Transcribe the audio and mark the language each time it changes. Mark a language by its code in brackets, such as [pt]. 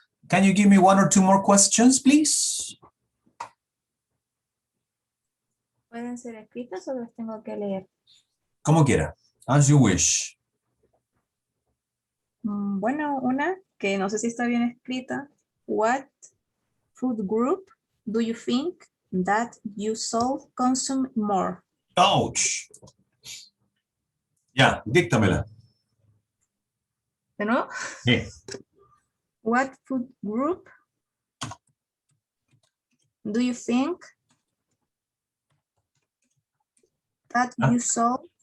[en] Can you give me 1 or 2 more questions, please? [es] ¿Pueden ser escritas o las tengo que leer? Como quiera, [en] as you wish. [es] Bueno, una que no sé si está bien escrita. [en] What food group do you think that you should consume more? [es] Ouch. Ya, díctamela. ¿De nuevo? Sí. [en] What food group do you think that you should